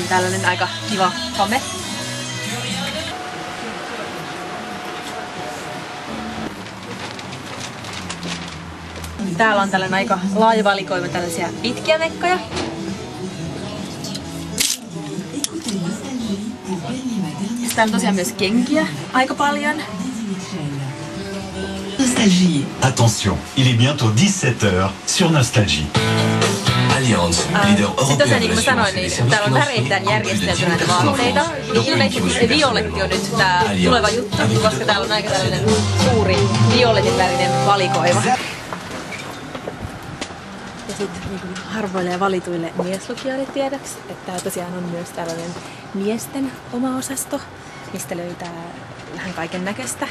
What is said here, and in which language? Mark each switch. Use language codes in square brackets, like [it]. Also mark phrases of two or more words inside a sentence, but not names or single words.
[fi] Tällainen aika kiva hame. Täällä on tällainen aika laaja valikoima tällaisia pitkiä mekkoja. Täällä on tosiaan myös kenkiä aika paljon. [fr] Nostalgie. Attention, il est bientôt 17h sur Nostalgie. Allianz, leader européen de l'assurance et [fi] täällä on väreittäin järjestelty näitä vaatteita. Ilmeisesti violetti on nyt tää tuleva juttu, koska täällä on aika tällainen suuri violetin värinen valikoima. Ja sitten niin harvoille ja valituille mieslukijoille tiedoksi, että täällä tosiaan on myös tällainen miesten oma osasto, mistä löytää vähän kaiken näköistä.